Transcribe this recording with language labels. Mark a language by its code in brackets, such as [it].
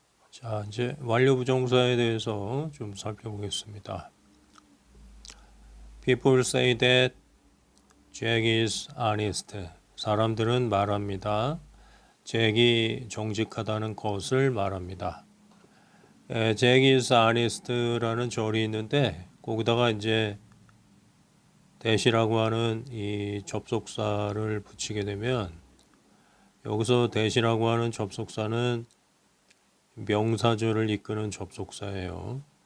[ko] 자, 이제 완료 부정사에 대해서 좀 살펴보겠습니다. [en] People say that Jack is honest. [ko] 사람들은 말합니다. 잭이 정직하다는 것을 말합니다. [en] Jack is honest [ko] 라는 절이 있는데 거기다가 이제 that이라고 하는 이 접속사를 붙이게 되면 여기서 that이라고 하는 접속사는 명사절을 이끄는 접속사예요.